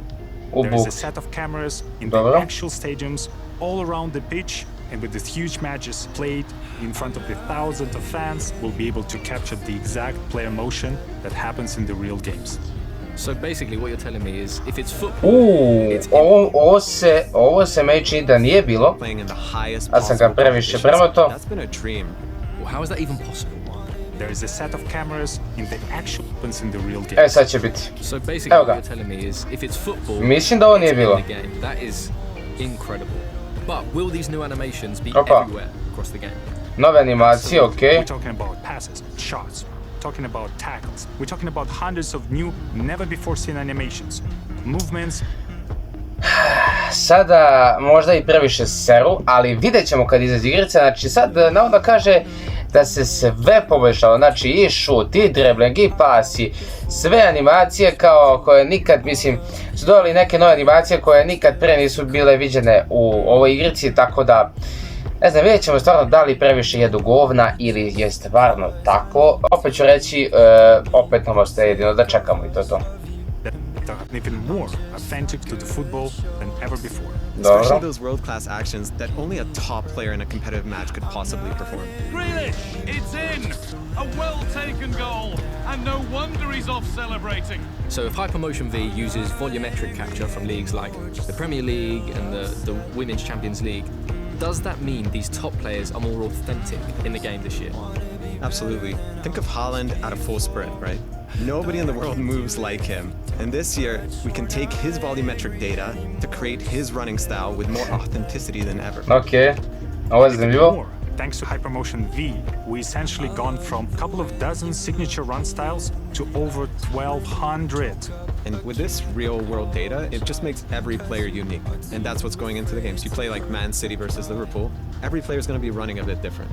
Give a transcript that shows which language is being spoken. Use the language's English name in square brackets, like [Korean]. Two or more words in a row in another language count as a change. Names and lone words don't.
[English] There's a set of cameras in the actual stadiums all around the pitch, and with these huge matches played in front of the thousands of fans, we'll be able to capture the exact player motion that happens in the real games. So basically what you're telling me is if it's football, [Bosnian] ovo se meni čini da nije bilo, a sam ga previše premoto. [English] That's been a dream. well, how is that even possible? There is a set of cameras in the actual ones in the real game. [Bosnian] Sad će biti. [English] So basically what you're telling me is if it's football, [Bosnian] mislim da ovo nije bilo. [English] the game, that is incredible. But will these new animations be everywhere across the game? [Bosnian] Nove animacije, okej. [English] We're talking about passes, shots, talking about tackles. We're talking about hundreds of new, never before seen animations, movements. [Bosnian] Sada možda i previše seru, ali vidjet ćemo kad izađe igrica. Znači sad navodno kaže da se sve poboljšalo, znači i šut, i dribbling, i pasi, sve animacije kao koje nikad, mislim, su dodali neke nove animacije koje nikad pre nisu bile viđene u ovoj igrici, tako da, ne znam, vidjet ćemo stvarno da li previše jedu govna ili je stvarno tako. Opet ću reći, opet nam ostaje jedino da čekamo i to je to. [English] Even more authentic to the football than ever before. Especially those world-class actions that only a top player in a competitive match could possibly perform. Grealish, it's in! A well-taken goal, and no wonder he's off celebrating. So if Hypermotion V uses volumetric capture from leagues like the Premier League and the Women's Champions League, does that mean these top players are more authentic in the game this year? Absolutely. Think of Haaland at a full sprint, right? Nobody in the world moves like him. And this year, we can take his volumetric data to create his running style with more authenticity than ever. [Bosnian] Okay. Ovo je zanimljivo. [English] Thanks to Hypermotion V, we essentially gone from a couple of dozen signature run styles to over 1,200. And with this real world data, it just makes every player unique. And that's what's going into the games. You play like Man City versus Liverpool, every player is going to be running a bit different.